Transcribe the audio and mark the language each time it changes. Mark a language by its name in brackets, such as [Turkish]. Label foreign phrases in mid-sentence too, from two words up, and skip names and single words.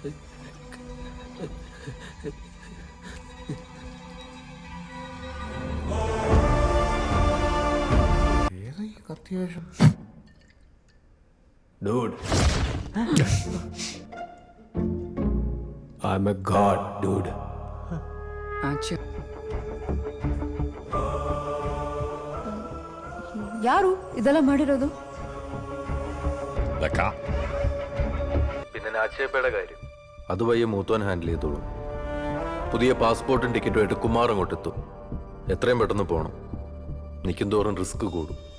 [English] Dude. I'm a god, dude. [Kannada] ಯಾರು ಇದೆಲ್ಲ ಮಾಡಿರೋದು? Lokah. [Malayalam] പിന്നെ നാച്ചേപ്പയുടെ കാര്യം അത് വയ്യ മൂത്തോൻ ഹാൻഡിൽ ചെയ്തോളൂ. പുതിയ പാസ്പോർട്ടും ടിക്കറ്റുമായിട്ട് കുമാർ അങ്ങോട്ടെത്തും. എത്രയും പെട്ടെന്ന് പോകണം. നിൽക്കും തോറും റിസ്ക് കൂടും.